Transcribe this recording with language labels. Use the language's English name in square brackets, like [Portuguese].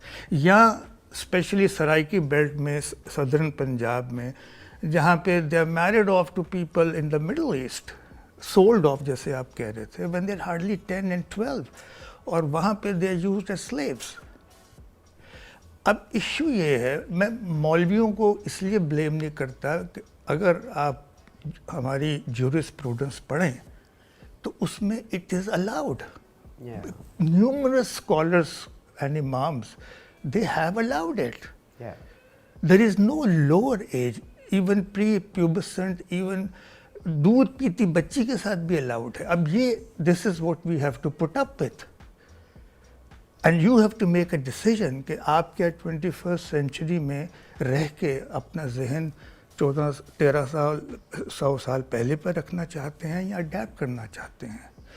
[Urdu] یا especially Saraiki belt میں صدرن پنجاب میں جہاں پہ [English] they are married off to people in the Middle East, sold off [Urdu] جیسے آپ کہہ رہے تھے, [English] when they are hardly 10 and 12, [Urdu] اور وہاں پہ [English] They are used as slaves. [Urdu] اب ایشو یہ ہے, میں مولویوں کو اس لیے بلیم نہیں کرتا کہ اگر آپ ہماری جورسپروڈنس پڑھیں تو اس میں [English] It is allowed. Numerous scholars and imams they have allowed it. There is no lower age, even prepubescent, even [Urdu] دودھ پیتی بچی کے ساتھ بھی الاؤڈ ہے. اب یہ [English] This is what we have to put up with. And you have to make a decision [Urdu] کہ آپ کیا 21st سینچری میں رہ کے اپنا ذہن 13 سال 100 سال پہلے پر رکھنا چاہتے ہیں یا اڈیپٹ کرنا چاہتے ہیں.